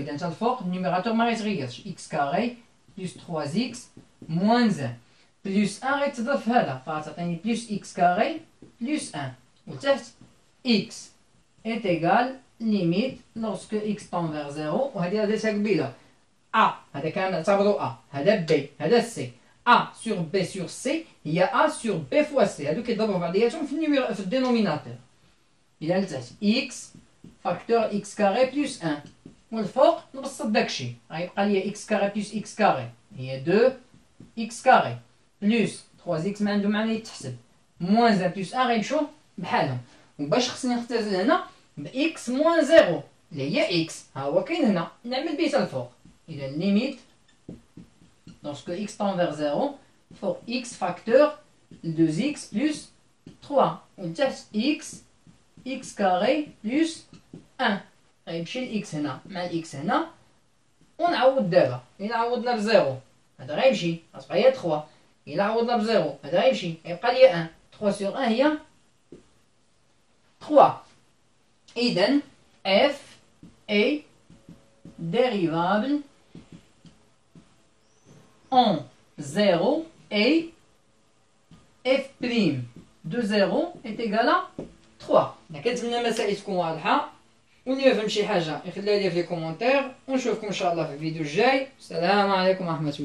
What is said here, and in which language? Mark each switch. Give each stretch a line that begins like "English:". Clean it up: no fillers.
Arabic: إذا انت الفوق النيميراتور ما غيتغيرش
French: x carré plus 3x moins 1 plus 1
Arabic: غيتضرب في هذا فغتعطيني
French: plus x carré plus 1
Arabic: وتحت
French: x est égal limite lorsque x tend vers 0
Arabic: وهذه درتها قبيله a هذا كان نعتبرو a هذا b هذا c
French: A sur B sur C هي A sur B fois C.
Arabic: هادو كيضربوا بعضياتهم في الدينوميناتور. إذا لتحت x فاكتور x كاري بلس 1 والفوق نبسط داكشي غيبقى ليا x كاري بلس x كاري هي 2 x كاري بلس 3x ما عنده معنى يتحسب موان 1 بلس 1 غيمشيو بحالهم. وباش خصني نختزل هنا ب x موان 0 اللي هي x ها هو كاين هنا نعمل بيه الفوق. إذا ليميت
French: lorsque x tend vers 0
Arabic: فوق
French: x facteur 2x plus 3
Arabic: ولتحت
French: x carré plus 1
Arabic: غيمشي ل x هنا مع ال x هنا ونعوض دابا. إلا عوضنا بزيرو هذا غيمشي غتبقى هي 3. إلا عوضنا بزيرو هذا غيمشي غيبقى ليا 1.
French: 3 sur 1 هي 3. إذا f est dérivable en 0 et f' de 0 est égal à 3.
Arabic: كنتمنى المسائل تكون واضحة، واللي ما فهم شي حاجة يخليها لي في كومونتير، ونشوفكم إن شاء الله في الفيديو الجاي. السلام عليكم ورحمة الله.